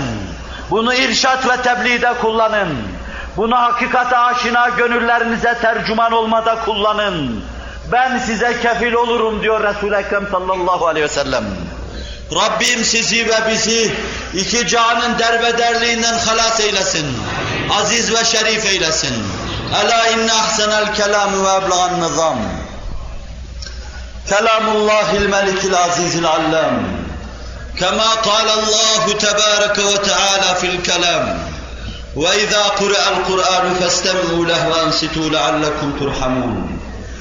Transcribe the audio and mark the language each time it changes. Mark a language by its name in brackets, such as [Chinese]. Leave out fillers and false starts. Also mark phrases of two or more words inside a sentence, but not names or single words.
[Turkish] Bunu irşat ve tebliğde kullanın. Bunu hakikate aşina gönüllerinize tercüman olmada kullanın. Ben size kefil olurum diyor Resul-i Ekrem [Arabic] صلى الله عليه وسلم. [Turkish] Rabbim sizi ve bizi iki cihanın derbederliğinden halas eylesin. Aziz ve şerif eylesin. [Arabic] ألا إن أحسن الكلام وأبلغ النظام كلام الله الملك العزيز العلام كما قال الله تبارك وتعالى في الكلام وإذا قرأ القرآن فاستمعوا له وأنصتوا لعلكم ترحمون